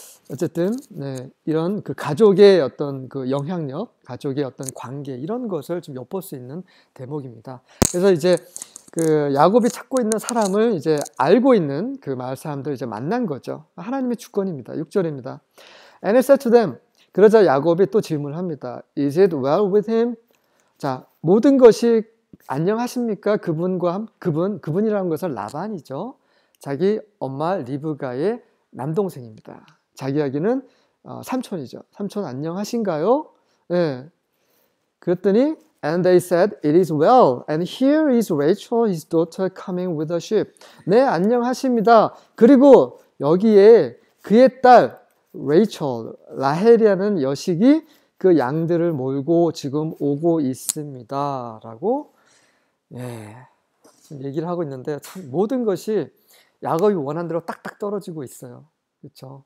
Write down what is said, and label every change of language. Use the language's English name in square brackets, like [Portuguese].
[Korean] 어쨌든 네, 이런 그 가족의 어떤 그 영향력, 가족의 어떤 관계 이런 것을 좀 엿볼 수 있는 대목입니다. 그래서 이제 그 야곱이 찾고 있는 사람을 이제 알고 있는 그 마을 사람들 이제 만난 거죠. 하나님의 주권입니다. 6절입니다. [English] And he said to them, [Korean] 그러자 야곱이 또 질문합니다. [English] Is it well with him? [Korean] 자, 모든 것이 안녕하십니까? 그분이라는 것은 라반이죠. 자기 엄마 리브가의 남동생입니다. 자기 이야기는 삼촌이죠. 삼촌 안녕하신가요? 네. 그랬더니 [English] And they said, It is well. And here is Rachel, his daughter, coming with a sheep. [Korean] 네, 안녕하십니다. 그리고 여기에 그의 딸 레이첼, 라헬이라는 여식이 그 양들을 몰고 지금 오고 있습니다. 라고 지금 얘기를 하고 있는데 참 모든 것이 야곱이 원한 대로 딱딱 떨어지고 있어요. 그렇죠?